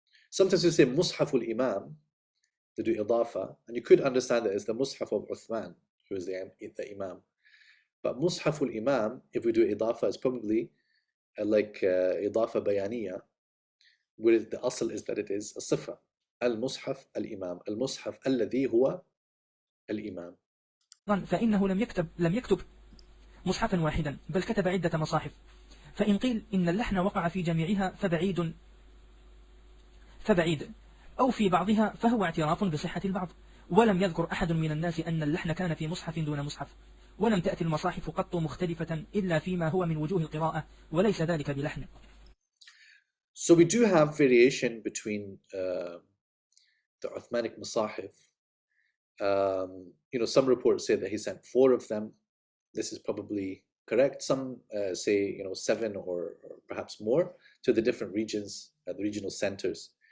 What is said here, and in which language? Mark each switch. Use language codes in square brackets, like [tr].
[en] Sometimes you say mushaf al-imam to do idafa, and you could understand it as the mushaf of Uthman, who is the imam. But mushaf al-imam, if we do idafa, is probably like idafa bayaniya, where the asl is that it is a sifa. [ar] Al-mushaf al-imam. Al-mushaf alladhi huwa al-imam. فإنه لم يكتب مصحفا واحدا، بل كتب عدة مصاحف. فإن قيل إن اللحن وقع في جميعها فبعيد، أو في بعضها فهو اعتراف بصحة البعض. ولم يذكر أحد من الناس أن اللحن كان في مصحف دون مصحف، ولم تأتي المصاحف قط مختلفة إلا فيما هو من وجوه القراءة، وليس ذلك بلحن. [en] So we do have variation between the Uthmanic Masahif. Some reports say that he sent 4 of them. This is probably correct. Some say 7 or perhaps more to the different regions, the regional centers.